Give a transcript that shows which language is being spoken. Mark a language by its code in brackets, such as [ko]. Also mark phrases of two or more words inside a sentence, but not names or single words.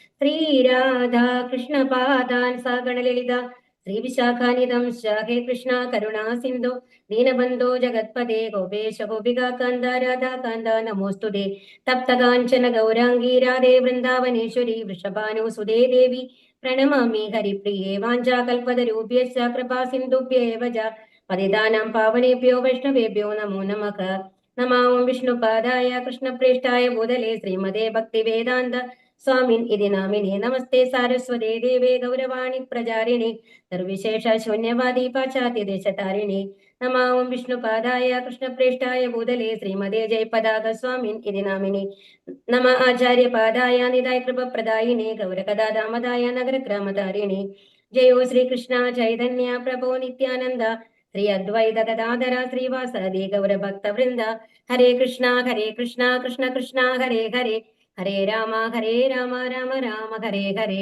[sa] ശ്രീരാധാ കൃഷ്ണപാദാൻ സാഗണലളിത ശ്രീവിശാഖാനിധം ഹേ കൃഷ്ണ കരുണാ സിന്ധു ദീനബന്ധോ ജഗത്പദേ ഗോപേശ ഗോപികാന്ത രാധാകാന്ത നമോസ്തുതേ തപ്തകാഞ്ചന ഗൗരാംഗീ രാധേ വൃന്ദാവനേശ്വരി വൃഷഭാനുസുതേ ദേവി പ്രണമാമി ഹരിപ്രിയേ വാഞ്ചാകൽപതരൂപ്യശ്ച കൃപാ സിന്ധുഭ്യേവ ച പതിതാനാം പാവനേഭ്യോ വൈഷ്ണവേഭ്യോ നമോ നമഃ. നമാം വിഷ്ണുപാദായ കൃഷ്ണപ്രേഷ്ഠായ ഭൂതലേ ശ്രീമതേ ഭക്തിവേദാന്ത സ്വാമിൻ ഇതി നാമിനെ നമസ്തേ സാരസ്വതേ ദേവേ ഗൗരവാണി പ്രചാരിണി നിർവിശേഷ ശൂന്യവാദി പാശ്ചാത്യദേശതാരിണി നമാം വിഷ്ണുപാദായ കൃഷ്ണപ്രേഷ്ഠായ ഭൂതലേ ശ്രീമതേ ജയപതാക സ്വാമിൻ ഇതി നാമിനി നമ ആചാര്യപാദായ നിതായ കൃപപ്രദായിനെ ഗൗരകഥാദാമദായ നഗരഗ്രാമധാരിണി ജയോ ശ്രീകൃഷ്ണ ചൈതന്യ പ്രഭോ നിത്യാനന്ദ ശ്രീ അദ്വൈത ഗദാധര ശ്രീവാസദി ഗൗരഭക്തവൃന്ദ ഹരേ കൃഷ്ണ കൃഷ്ണ കൃഷ്ണ ഹരേ ഹരേ ഹരേ രാമ രാമ രാമ ഹരേ ഹരേ.